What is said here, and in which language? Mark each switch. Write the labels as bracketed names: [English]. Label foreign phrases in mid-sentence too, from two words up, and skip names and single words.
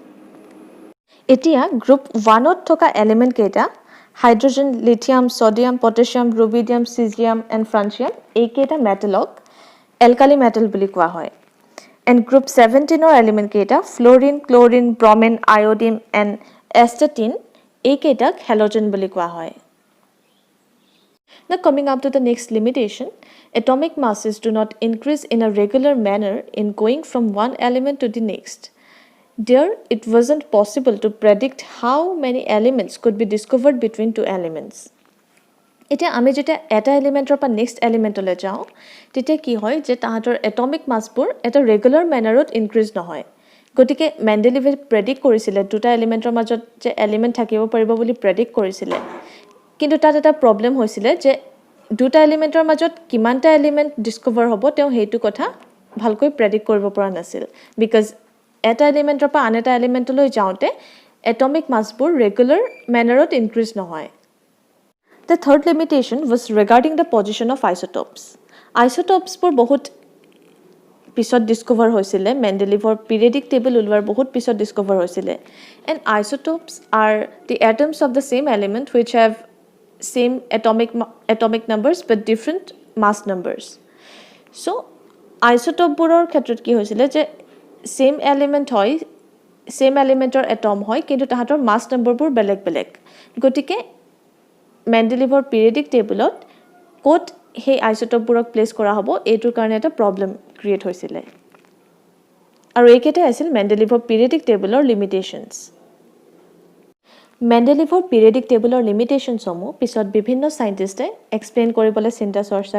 [Assamese] এতিয়া গ্ৰুপ 1ত থকা এলিমেণ্ট কেইটা হাইড্ৰজেন লিথিয়াম ছডিয়াম পটাছিয়াম ৰুবিডিয়াম চিজিয়াম এণ্ড ফ্ৰান্সিয়াম এইকেইটা মেটেলক [English] alkali metal [Assamese] বুলি কোৱা হয় এণ্ড গ্ৰুপ 17ৰ এলিমেণ্ট কেইটা ফ্ল'ৰিন ক্ল'ৰিন ব্ৰমিন আয়ডিন এণ্ড এষ্টাটিন এইকেইটাক হেল'জেন বুলি কোৱা হয় [English] Now coming up to the next limitation, atomic masses do not increase in a regular manner in going from one element to the next. There, it wasn't possible to predict how many elements could be discovered between two elements. [Assamese] এতিয়া আমি যেতিয়া এটা এলিমেণ্টৰ পৰা নেক্সট এলিমেণ্টলৈ যাওঁ তেতিয়া কি হয় যে তাহাঁতৰ এটমিক মাছবোৰ এটা ৰেগুলাৰ মেনাৰত ইনক্ৰিজ নহয় গতিকে মেণ্ডেলিভে প্ৰেডিক্ট কৰিছিলে দুটা এলিমেণ্টৰ মাজত যে এলিমেণ্ট থাকিব পাৰিব বুলি প্ৰেডিক্ট কৰিছিলে কিন্তু তাত এটা প্ৰব্লেম হৈছিলে যে দুটা এলিমেণ্টৰ মাজত কিমানটা এলিমেণ্ট ডিস্কভাৰ হ'ব তেওঁ সেইটো কথা ভালকৈ প্ৰেডিক্ট কৰিব পৰা নাছিল বিকজ এটা এলিমেণ্টৰ পৰা আন এটা এলিমেণ্টলৈ যাওঁতে এটমিক মাছবোৰ ৰেগুলাৰ মেনাৰত ইনক্ৰিজ নহয় [English] The third limitation was regarding the position of isotopes. [Assamese] Isotopesবোৰ বহুত পিছত ডিস্কভাৰ হৈছিলে মেণ্ডেলিভৰ পিৰিয়ডিক টেবল ওলোৱাৰ বহুত পিছত ডিস্কভাৰ হৈছিলে [English] এণ্ড isotopes are the atoms of the same element which have same atomic numbers but different mass numbers. [Assamese] So isotopবোৰৰ ক্ষেত্ৰত কি হৈছিলে যে [English] same element [Assamese] হয় [English] same elementor atom [Assamese] হয় কিন্তু তাহাঁতৰ [English] mass numberবোৰ [Assamese] বেলেগ বেলেগ গতিকে মেণ্ডেলিভৰ পিৰিয়ডিক টেবলত ক'ত সেই আইচোটপবোৰক প্লেচ কৰা হ'ব এইটোৰ কাৰণে এটা [English] problem create [Assamese] হৈছিলে আৰু এইকেইটাই আছিল মেণ্ডেলিভৰ পিৰিয়ডিক টেবলৰ লিমিটেশ্যনছ মেণ্ডেলিভৰ পিৰিয়ডিক টেবলৰ লিমিটেশ্যনসমূহ পিছত বিভিন্ন চাইণ্টিষ্টে এক্সপ্লেইন কৰিবলৈ চিন্তা চৰ্চা